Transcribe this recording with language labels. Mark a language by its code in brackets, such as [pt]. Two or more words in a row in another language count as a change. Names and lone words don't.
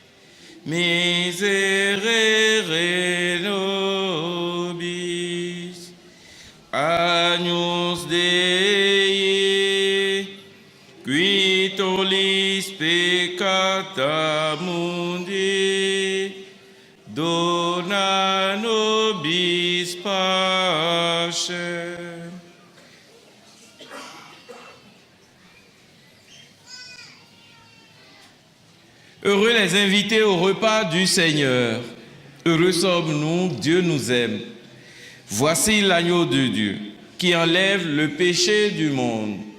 [la] miserere nobis, Agnus Dei, qui tollis peccata mundi, dona nobis pacem. [fr] Heureux les invités au repas du Seigneur. Heureux sommes-nous, Dieu nous aime. Voici l'agneau de Dieu qui enlève le péché du monde.